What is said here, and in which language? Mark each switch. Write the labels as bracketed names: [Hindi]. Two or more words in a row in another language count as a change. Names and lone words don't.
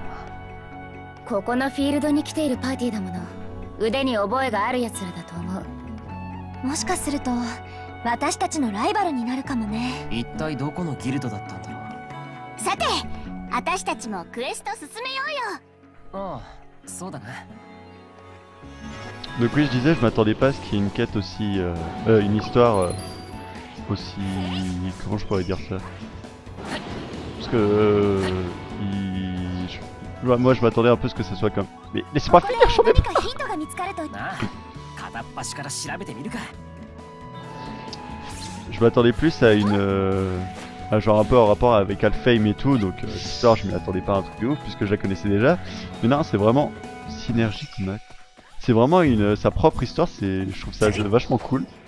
[Japanese] ここのフィールドに来ているパーティーだもの。腕に覚えがあるやつらだと思う。もしかすると私たちのライバルになるかもね。一体どこのギルドだったんだろう。さて、私たちもクエスト進めようよ。ああ、そうだな。 [French] Donc oui, je disais, je m'attendais pas à ce qu'il y ait une quête aussi... une histoire aussi... Comment je pourrais dire ça? Parce que... moi, je m'attendais un peu à ce que ça soit comme... Mais laissez-moi finir, j'en ai pas. [Japanese] ヒントが見つかると。なあ、片っ端から調べてみるか。 [French] Je m'attendais plus à une... à genre un peu en rapport avec Alfheim et tout, donc l'histoire, je m'y attendais pas à un truc de ouf, puisque je la connaissais déjà. Mais non, c'est vraiment... Synergique Mac. C'est vraiment sa propre histoire, je trouve ça vachement cool.